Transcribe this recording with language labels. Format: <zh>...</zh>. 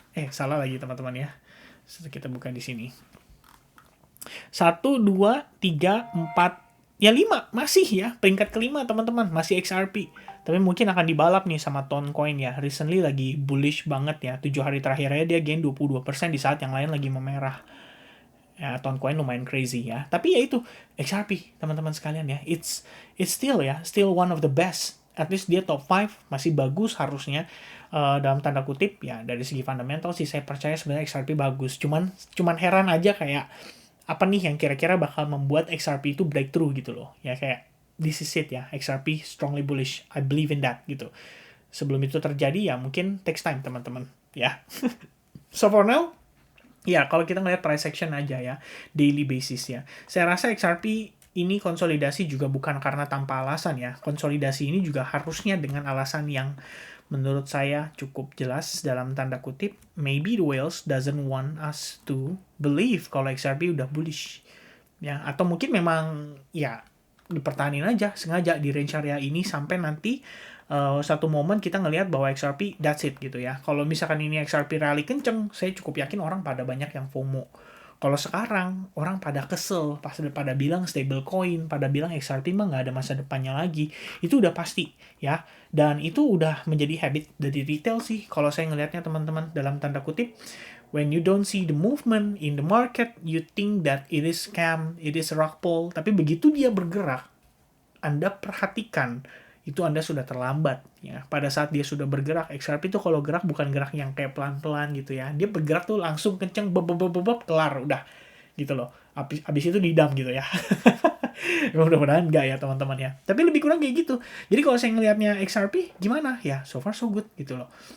<id>Salah lagi teman-teman ya. Kita buka di sini. 1, 2, 3, 4, ya 5 masih ya, peringkat kelima teman-teman, masih XRP. Tapi mungkin akan dibalap nih sama Toncoin ya.</id> <en>Recently</en> <id>lagi bullish banget ya. 7 hari terakhirnya dia gain 22% di saat yang lain lagi memerah. Ya, Toncoin lumayan crazy ya. Tapi ya itu, XRP teman-teman sekalian ya.</id> <en>It's still ya, still one of the best. At least</en> <id>dia top 5, masih bagus harusnya. Dalam tanda kutip ya, dari segi fundamental sih saya percaya sebenarnya XRP bagus. Cuman heran aja kayak apa nih yang kira-kira bakal membuat XRP itu breakthrough gitu loh. Ya kayak</id> <en>this is it ya, XRP strongly bullish, I believe in that gitu.</en> <id>Sebelum itu terjadi ya mungkin</id> <en>takes time</en> <id>teman-teman ya.</id> <en>So for now,</en> <id>ya kalau kita ngeliat price action aja ya,</id> <en>daily basis</en> <id>ya, saya rasa XRP ini konsolidasi juga bukan karena tanpa alasan ya. Konsolidasi ini juga harusnya dengan alasan yang menurut saya cukup jelas dalam tanda kutip.</id> <en>Maybe the whales doesn't want us to believe</en> <id>kalau XRP udah bullish ya, atau mungkin memang ya dipertahanin aja sengaja di range area ini sampai nanti satu momen kita ngelihat bahwa XRP</id> <en>that's it</en> <id>gitu ya. Kalau misalkan ini XRP rally kenceng, saya cukup yakin orang pada banyak yang FOMO. Kalau sekarang orang pada kesel, pada bilang stable coin, pada bilang XRP mah nggak ada masa depannya lagi, itu udah pasti ya. Dan itu udah menjadi habit dari retail sih kalau saya ngelihatnya teman-teman, dalam tanda kutip.</id> <en>When you don't see the movement in the market, you think that it is scam, it is rug pull.</en> <id>Tapi begitu dia bergerak, Anda perhatikan itu Anda sudah terlambat ya. Pada saat dia sudah bergerak, XRP itu kalau gerak bukan gerak yang kayak pelan-pelan gitu ya. Dia bergerak tuh langsung kenceng, kelar, udah gitu loh. Abis itu didam gitu ya. Mudah-mudahan enggak ya teman-teman ya. Tapi lebih kurang kayak gitu. Jadi kalau saya ngelihatnya XRP gimana ya,</id> <en>so far so good</en> <id>gitu loh.</id>